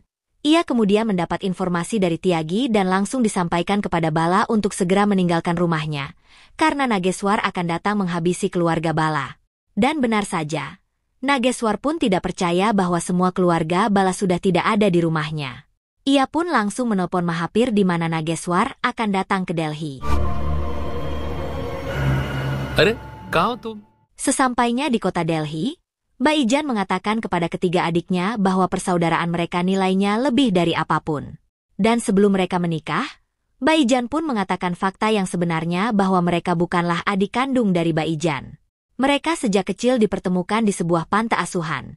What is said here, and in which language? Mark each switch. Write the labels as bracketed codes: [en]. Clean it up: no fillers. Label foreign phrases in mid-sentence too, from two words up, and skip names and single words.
[id] Ia kemudian mendapat informasi dari Tyagi dan langsung disampaikan kepada Bala untuk segera meninggalkan rumahnya, karena Nageswar akan datang menghabisi keluarga Bala. Dan benar saja, Nageswar pun tidak percaya bahwa semua keluarga Bala sudah tidak ada di rumahnya. Ia pun langsung menelpon Mahapir di mana Nageswar akan datang ke Delhi. [hi] अरे कहाँ हो तुम? [id] Sesampainya di kota Delhi, Baijan mengatakan kepada ketiga adiknya bahwa persaudaraan mereka nilainya lebih dari apapun. Dan sebelum mereka menikah, Baijan pun mengatakan fakta yang sebenarnya bahwa mereka bukanlah adik kandung dari Baijan. Mereka sejak kecil dipertemukan di sebuah panti asuhan.